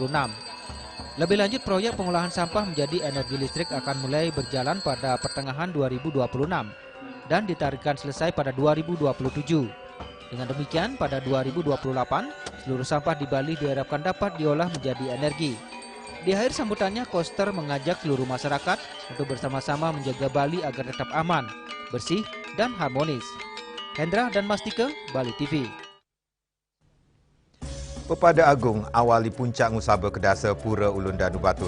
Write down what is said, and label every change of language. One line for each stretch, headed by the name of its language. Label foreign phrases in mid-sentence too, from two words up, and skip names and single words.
Indonesian: Lebih lanjut, proyek pengolahan sampah menjadi energi listrik akan mulai berjalan pada pertengahan 2026 dan ditargetkan selesai pada 2027. Dengan demikian, pada 2028, seluruh sampah di Bali diharapkan dapat diolah menjadi energi. Di akhir sambutannya, Koster mengajak seluruh masyarakat untuk bersama-sama menjaga Bali agar tetap aman, bersih, dan harmonis. Hendra dan Mastike, Bali TV. Pepada Agung awali puncak Ngusaba Kedasa Pura Ulun Danu Batur.